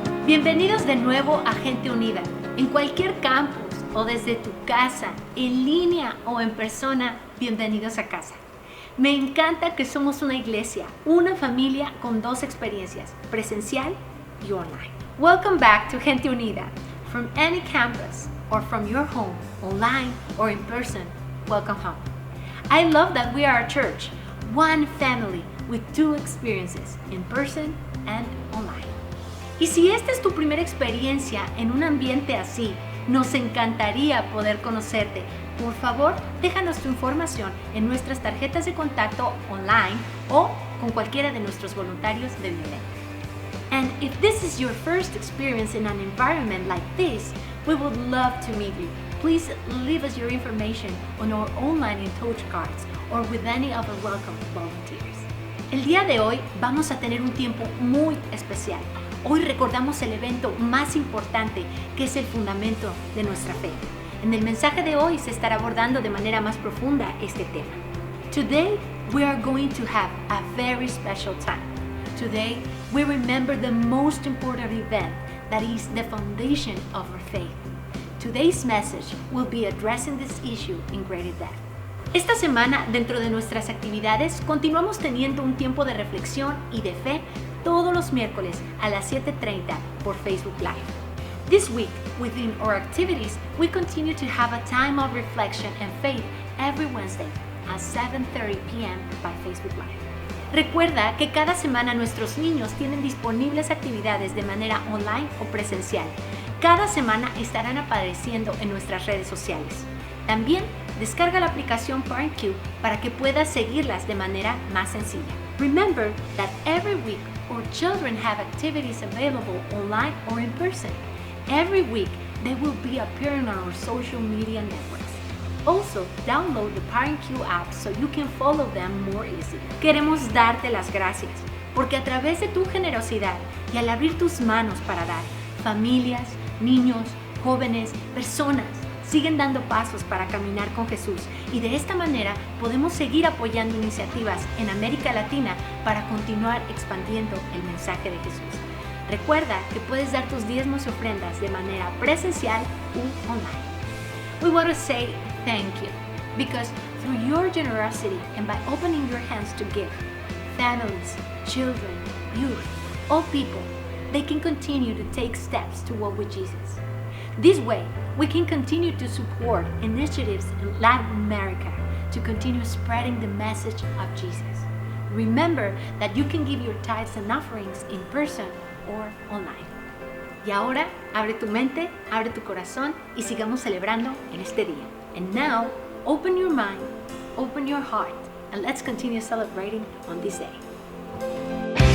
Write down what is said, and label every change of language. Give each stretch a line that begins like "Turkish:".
Spanish: Bienvenidos de nuevo a Gente Unida. En cualquier campus o desde tu casa, en línea o en persona, bienvenidos a casa. Me encanta que somos una iglesia, una familia con dos experiencias, presencial y online.
English: Welcome back to Gente Unida. From any campus or from your home, online or in person, welcome home. I love that we are a church, one family with two experiences, in person and online.
Spanish: Y si esta es tu primera experiencia en un ambiente así, nos encantaría poder conocerte. Por favor, déjanos tu información en nuestras tarjetas de contacto online o con cualquiera de nuestros voluntarios de Violet.
English: And if this is your first experience in an environment like this, we would love to meet you. Please leave us your information on our online in touch cards or with any of our welcome volunteers.
Spanish: El día de hoy vamos a tener un tiempo muy especial. Hoy recordamos el evento más importante, que es el fundamento de nuestra fe. En el mensaje de hoy se estará abordando de manera más profunda este tema.
English: Today, we are going to have a very special time. Today, we remember the most important event that is the foundation of our faith. Today's message will be addressing this issue in greater depth.
Spanish: Esta semana, dentro de nuestras actividades, continuamos teniendo un tiempo de reflexión y de fe todos los miércoles a las 7:30 por Facebook Live.
English: This week, within our activities, we continue to have a time of reflection and faith every Wednesday at 7:30 p.m. by Facebook Live.
Spanish: Recuerda que cada semana nuestros niños tienen disponibles actividades de manera online o presencial. Cada semana estarán apareciendo en nuestras redes sociales. También descarga la aplicación ParentCue para que puedas seguirlas de manera más sencilla.
English: Remember that every week our children have activities available online or in person. Every week they will be appearing on our social media networks. Also, download the ParentCue app so you can follow them more easily.
Spanish: Queremos darte las gracias porque a través de tu generosidad y al abrir tus manos para dar, familias, niños, jóvenes, personas siguen dando pasos para caminar con Jesús, y de esta manera podemos seguir apoyando iniciativas en América Latina para continuar expandiendo el mensaje de Jesús. Recuerda que puedes dar tus diezmos y ofrendas de manera presencial u online.
English: We want to say thank you because through your generosity and by opening your hands to give, families, children, youth, all people, they can continue to take steps to walk with Jesus. This way, we can continue to support initiatives in Latin America to continue spreading the message of Jesus. Remember that you can give your tithes and offerings in person or online.
Spanish: Y ahora, abre tu mente, abre tu corazón y sigamos celebrando en este día.
English: And now, open your mind, open your heart, and let's continue celebrating on this day.